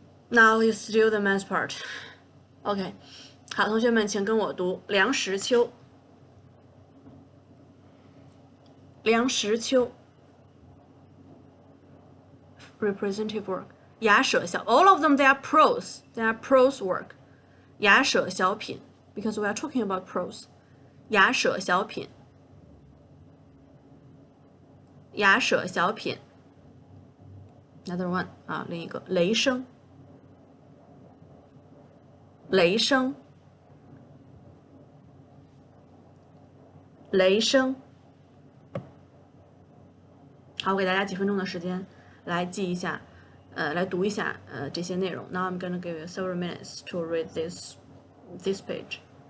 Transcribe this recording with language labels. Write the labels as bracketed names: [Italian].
[English] Now is still the men's part. OK. [Chinese] 好，同学们请跟我读梁实秋。 [English] 梁实秋 representative work. 雅舍小 all of them they are prose work. 雅舍小品 because we are talking about prose. [Chinese] 雅舍小品。雅舍小品。 [English] Another one [Chinese] 啊，另一个雷声。雷声。雷声。好，我给大家几分钟的时间来记一下，来读一下这些内容。 [English] Now I'm gonna give you several minutes to read this page.